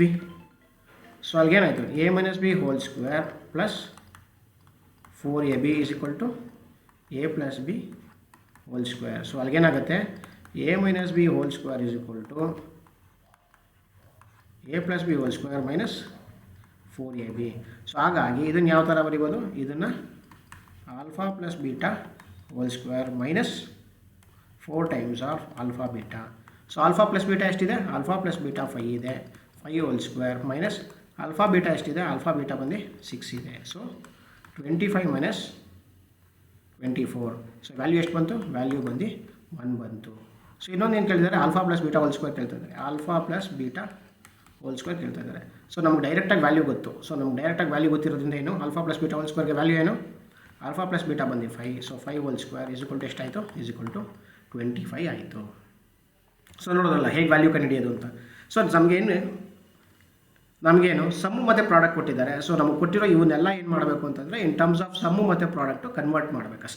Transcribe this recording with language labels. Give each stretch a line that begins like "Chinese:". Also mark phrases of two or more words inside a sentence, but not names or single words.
Kannada: ಸೊ ಅಲ್ಲಿಗೇನಾಯಿತು a - b² + 4ab = a + b² ಸೊ ಅಲ್ಲಿಗೇನಾಗುತ್ತೆ a - b² = a + b² - 4ab. ಸೊ ಹಾಗಾಗಿ ಇದನ್ನು ಯಾವ ಥರ ಬರಿಬೋದು, ಇದನ್ನು α + β² - 4
English: times of
Kannada: α β. ಸೊ α + β ಎಷ್ಟಿದೆ, α + β 5 ಇದೆ, 5² - α β ಎಷ್ಟಿದೆ, α β ಬಂದು 6 ಇದೆ. ಸೊ 25 - 24. ಸೊ ವ್ಯಾಲ್ಯೂ ಎಷ್ಟು ಬಂತು, ವ್ಯಾಲ್ಯೂ ಬಂದು 1 ಬಂತು. ಸೊ ಇನ್ನೊಂದು ಏನು ಕೇಳಿದ್ದಾರೆ, α + β² ಕೇಳ್ತಾ ಇದ್ದಾರೆ, α + β² ಕೇಳ್ತಾ ಇದ್ದಾರೆ. ಸೊ ನಮ್ಗೆ ಡೈರೆಕ್ಟಾಗಿ ವ್ಯಾಲ್ಯೂ ಗೊತ್ತು. ಸೊ ನಮ್ಗೆ ಡೈರೆಕ್ಟಾಗಿ ವ್ಯಾಲ್ಯೂ ಗೊತ್ತಿರೋದ್ರಿಂದ ಏನು, α + β² ವ್ಯಾಲ್ಯೂ ಏನು, α + β ಬಂದು 5. ಸೊ 5² ಎಷ್ಟಾಯಿತು, = 25 ಆಯಿತು. ಸೊ ನೋಡೋದಲ್ಲ ಹೇಗೆ ವ್ಯಾಲ್ಯೂ ಕಂಡುಹಿಡಿಯೋದು ಅಂತ. ಸೊ ನಮಗೇನು ಸಮ್ಮು ಮತ್ತು ಪ್ರಾಡಕ್ಟ್ ಕೊಟ್ಟಿದ್ದಾರೆ. ಸೊ ನಮಗೆ ಕೊಟ್ಟಿರೋ ಇವನ್ನೆಲ್ಲ ಏನು ಮಾಡಬೇಕು ಅಂತಂದರೆ
English: in terms of
Kannada: ಸಮ್ಮು ಮತ್ತು ಪ್ರಾಡಕ್ಟು ಕನ್ವರ್ಟ್ ಮಾಡಬೇಕಷ್ಟೆ.